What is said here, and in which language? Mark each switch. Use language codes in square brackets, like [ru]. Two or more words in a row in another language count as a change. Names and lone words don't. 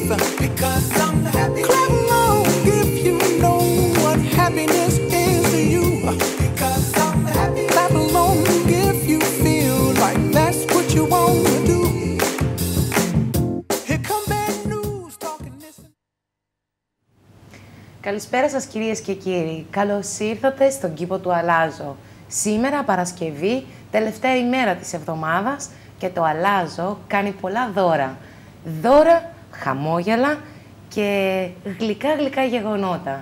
[en] Because I'm happy. Clap along if you know what happiness is to you. Because I'm happy. Clap along if you feel like that's what you want to do. Here come bad news talking this. [el] Καλησπέρα σας κυρίες και κύριοι. Καλώς ήρθατε στον κήπο του Αλλάζω. Σήμερα Παρασκευή, τελευταία ημέρα της εβδομάδας και το Αλλάζω κάνει πολλά δώρα. Δώρα, χαμόγελα και γλυκά γεγονότα.